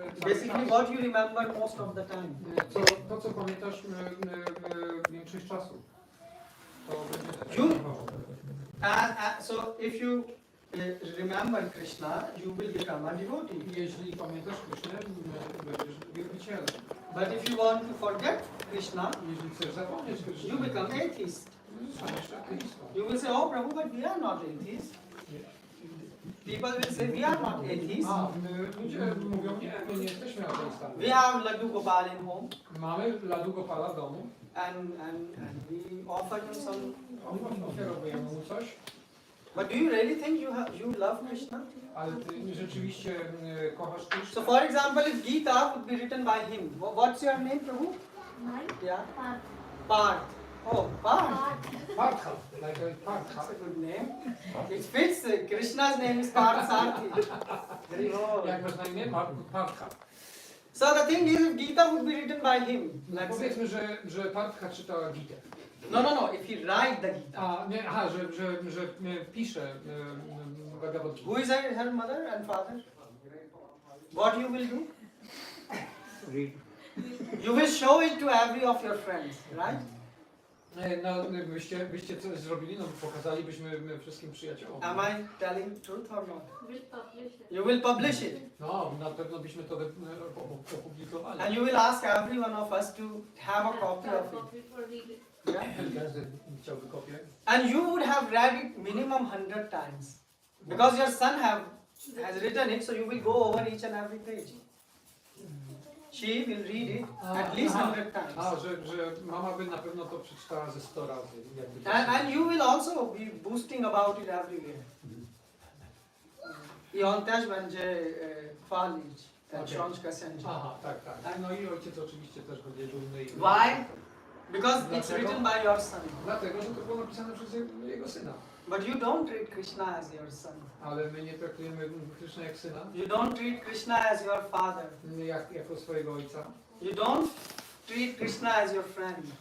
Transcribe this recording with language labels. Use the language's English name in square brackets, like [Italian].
[English] Basically what you remember most of the time. [Polish] to, co pamiętasz większość czasu. To będzie [English] You, so if you remember Krishna, you will become a devotee. [Polish] Jeśli pamiętasz Krishnę, będziesz wielbicielem. [English] But if you want to forget Krishna, [Polish] Jeśli chcesz zapomnieć Krishnę, [English] you become atheist. [Polish] zostaniesz ateistą. [English] You will say, oh Prabhu, but we are not atheists. People will say, we are not atheists. [Polish] Ludzie mówią, nie, my nie jesteśmy ateistami. [English] We have Laddu Gopal in home. [Polish] Mamy Laddu Gopala w domu. [English] And we offer him some. [Polish] Oferujemy mu coś. [English] But do you really think you love Krishna? [Polish] Ale ty rzeczywiście kochasz Krishna? [English] So for example, if Gita would be written by him, what's your name, Prabhu? Mine? Yeah. Parth. Parth. Oh, Parth. Partha, like a Partha. That's a good name. It fits. Krishna's name is Parth Sarthi. Oh. [Polish] Jak masz na imię? Partha. [English] So the thing is, if Gita would be written by him, let's say. [Polish] Powiedzmy, że Partha czyta Gitę. [English] No. If he write the Gita. [Polish] A, nie, aha, że pisze Bhagavad [English] Who Gita. is her mother and father? What you will do? You will show it to every of your friends, right? [Polish] No, byście coś zrobili, no pokazalibyśmy wszystkim przyjaciołom. [English] Am I telling truth or not? Will publish it. You will publish it. [Polish] No, na pewno byśmy to opublikowali. [English] And you will ask every one of us to have a copy of it. Copy for read it. Yeah? [Polish] Każdy chciałby kopię. [English] And you would have read it minimum 100 times. Because your son has written it, so you will go over each and every page. She will read it at least 100 times. [Polish] A, że mama by na pewno to przeczytała ze 100 razy. Jakby to [English] And you will also be boosting about it everywhere. [Polish] I on też będzie chwalić tę książkę sędzia. Aha, tak. No i ojciec oczywiście też będzie dumny. [English] Why? Because it's [Polish] Dlaczego? [English] written by your son. [Polish] Dlatego, że to było napisane przez jego syna. [English] But you don't treat Krishna as your son. [Polish] Ale my nie traktujemy Krishna jak syna, [English] You don't treat Krishna as your father. [Polish] jako swojego ojca. [English] You don't treat Krishna as your friend.